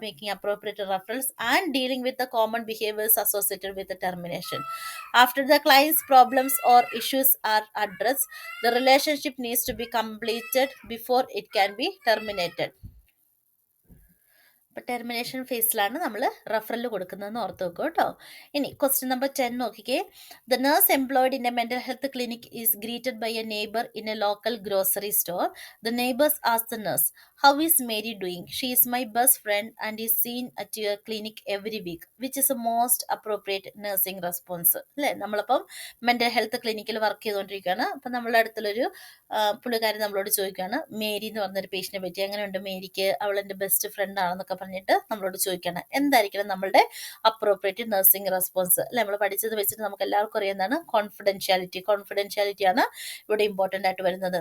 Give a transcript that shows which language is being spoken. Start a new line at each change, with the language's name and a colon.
English: Making appropriate referrals and dealing with the common behaviours associated with termination. After the clients problems or issues are addressed, the relationship needs to be completed before it can be terminated.
Malayalam: അപ്പോൾ termination ഫേസിലാണ് നമ്മൾ referral കൊടുക്കുന്നതെന്ന് ഓർത്ത് വെക്കും കേട്ടോ. ഇനി question number 10 നോക്കിക്കേ.
English: The nurse employed in a mental health clinic is greeted by a neighbor in a local grocery store. The neighbors ask the nurse, how is Mary doing? She is my best friend and is seen at your clinic every week. Which is the most appropriate nursing response?
Malayalam: അല്ലേ? നമ്മളിപ്പം mental health ക്ലിനിക്കിൽ work ചെയ്തുകൊണ്ടിരിക്കുകയാണ്. അപ്പം നമ്മളുടെ അടുത്തുള്ളൊരു പുള്ളിക്കാരൻ നമ്മളോട് ചോദിക്കുകയാണ്, മേരി എന്ന് പറഞ്ഞൊരു പേഷ്യനെ പറ്റി, എങ്ങനെയുണ്ട് മേരിക്ക്, അവൾ എൻ്റെ ബെസ്റ്റ് ഫ്രണ്ട് ആണെന്നൊക്കെ പറഞ്ഞിട്ട് നമ്മളോട് ചോദിക്കുകയാണ്. എന്തായിരിക്കണം നമ്മളുടെ അപ്രോപ്രിയേറ്റ് നഴ്സിംഗ് റെസ്പോൺസ്? അല്ലെ? നമ്മൾ പഠിച്ചത് വെച്ചിട്ട് നമുക്ക് എല്ലാവർക്കും അറിയാവുന്നതാണ് കോൺഫിഡൻഷ്യാലിറ്റി. കോൺഫിഡൻഷ്യാലിറ്റിയാണ് ഇവിടെ ഇമ്പോർട്ടൻ്റ് ആയിട്ട് വരുന്നത്.